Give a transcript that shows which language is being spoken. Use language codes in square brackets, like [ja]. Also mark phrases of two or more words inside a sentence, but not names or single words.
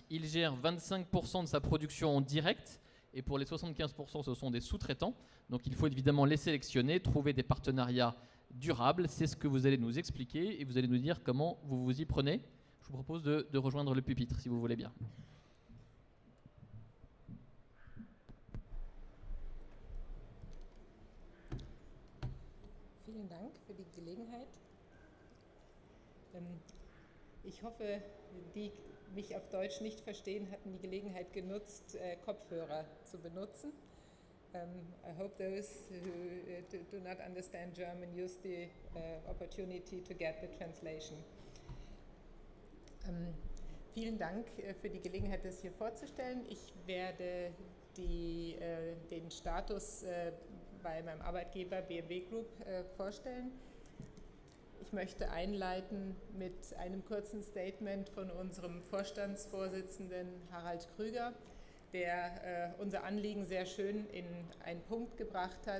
[fr] Il gère 25% de sa production en direct. Et pour les 75%, ce sont des sous-traitants. Donc il faut évidemment les sélectionner, trouver des partenariats durables. C'est ce que vous allez nous expliquer et vous allez nous dire comment vous vous y prenez. Je vous propose de rejoindre le pupitre, si vous voulez bien. [de] Vielen Dank für die Gelegenheit. Ich hoffe, die mich auf Deutsch nicht verstehen, hatten die Gelegenheit genutzt, Kopfhörer zu benutzen. [en] I hope those who do not understand German use the opportunity to get the translation. [de] Vielen Dank für die Gelegenheit, das hier vorzustellen. Ich werde den Status bei meinem Arbeitgeber BMW Group vorstellen. Ich möchte einleiten mit einem kurzen Statement von unserem Vorstandsvorsitzenden Harald Krüger, der unser Anliegen sehr schön in einen Punkt gebracht hat.